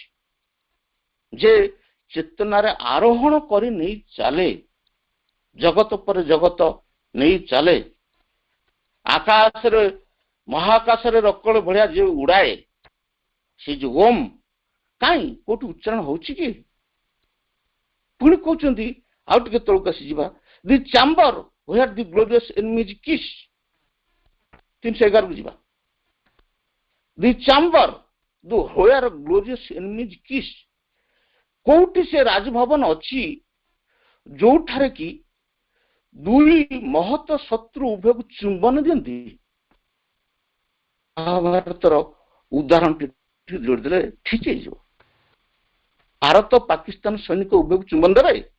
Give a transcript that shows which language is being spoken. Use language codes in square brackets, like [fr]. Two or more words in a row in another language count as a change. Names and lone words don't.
[or] ଯେ ଚେତନାରେ ଆରୋହଣ କରି ନେଇ ଚାଲେ, ଜଗତ ପରେ ଜଗତ ନେଇ ଚାଲେ, ଆକାଶରେ ମହାକାଶରେ ରକଳ ଭଳିଆ ଯୋଉ ଉଡାଏ, ସେ ଯୋଉ ଓମ୍ କାଇଁ କୋଉଠି ଉଚ୍ଚାରଣ ହଉଛି କି? ପୁଣି କହୁଛନ୍ତି ଆଉ ଟିକେ ତଳକୁ ଆସିଯିବା, [en] the chamber where the glorious enemies kiss। [or] 311 କୁ ଯିବା। [en] the chamber where glorious enemies kiss। [or] କୋଉଠି ସେ ରାଜଭବନ ଅଛି ଯୋଉଠାରେ କି ଦୁଇ ମହତ ଶତ୍ରୁ ଉଭୟକୁ ଚୁମ୍ବନ ଦିଅନ୍ତି? ମହାଭାରତର ଉଦାହରଣଟି ଯୋଡ଼ିଦେଲେ ଠିକ ହେଇଯିବ। ଭାରତ ପାକିସ୍ତାନ ସୈନିକ ଉଭୟକୁ ଚୁମ୍ବନ ଦେବେ।